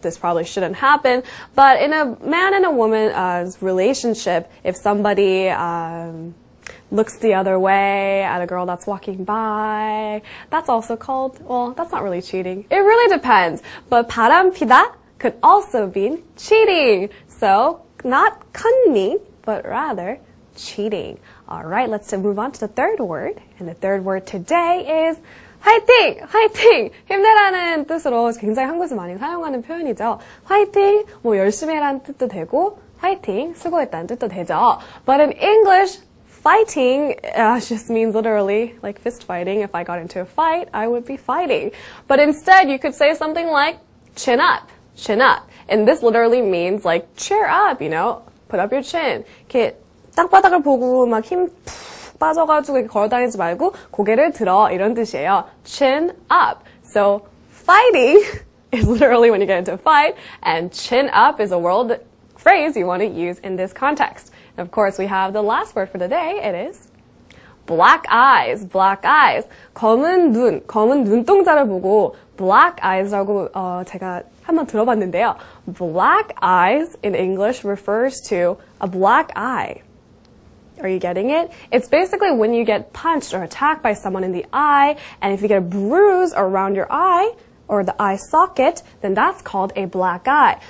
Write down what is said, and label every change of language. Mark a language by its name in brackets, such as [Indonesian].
[English] This probably shouldn't happen, but in a man and a woman's relationship, if somebody looks the other way at a girl that's walking by, that's also called, well, that's not really cheating. It really depends. But 바람피다 could also mean cheating. So, not cunning, but rather cheating. All right, let's move on to the third word. And the third word today is 화이팅! [Korean] 화이팅! 힘내라는 뜻으로 굉장히 한국에서 많이 사용하는 표현이죠. 화이팅! 뭐 열심히 해라는 뜻도 되고, 화이팅! 수고했다는 뜻도 되죠. [English] But in English, fighting just means literally like fist fighting. If I got into a fight, I would be fighting. But instead, you could say something like chin up, chin up. And this literally means like cheer up, you know, put up your chin. [Korean] 이렇게 땅바닥을 보고 막 힘 푹 빠져가지고 이렇게 걸어다니지 말고 고개를 들어 이런 뜻이에요. [English] Chin up. So fighting is literally when you get into a fight, and chin up is a world phrase you want to use in this context. And of course, we have the last word for the day. It is black eyes. Black eyes. [Korean] 검은 눈동자를 보고 black eyes라고 제가 한번 들어봤는데요. [English] Black eyes in English refers to a black eye. Are you getting it? It's basically when you get punched or attacked by someone in the eye, and if you get a bruise around your eye, or the eye socket, then that's called a black eye.